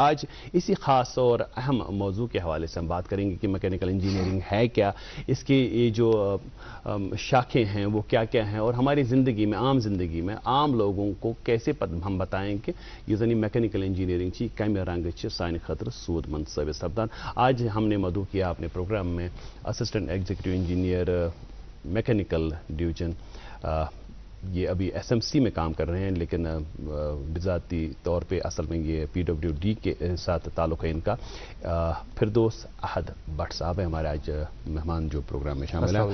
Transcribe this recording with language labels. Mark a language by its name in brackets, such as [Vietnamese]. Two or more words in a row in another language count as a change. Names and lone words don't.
[Hindi] आज इसी ख़ास और अहम मौजू के हवाले से हम बात करेंगे कि [English] mechanical engineering [Hindi] है क्या, इसके ये जो शाखें हैं वो क्या क्या हैं, और हमारी ज़िंदगी में, आम ज़िंदगी में आम लोगों को कैसे हम बताएं कि [Kashmiri] ये जनी मैकेनिकल इंजीनियरिंग ची कम रंग सान खतर सूदमंद साबित सपदान। [Hindi] आज हमने मदू किया अपने प्रोग्राम में [English] Assistant Executive Engineer Mechanical Division, [Hindi] ये अभी SMC में काम कर रहे हैं, लेकिन बिज़ाती तौर पे असल में ये PWD के साथ ताल्लुक़ है इनका। फिरदौस अहद भट्ट साहब है हमारे आज मेहमान जो प्रोग्राम में शामिल है।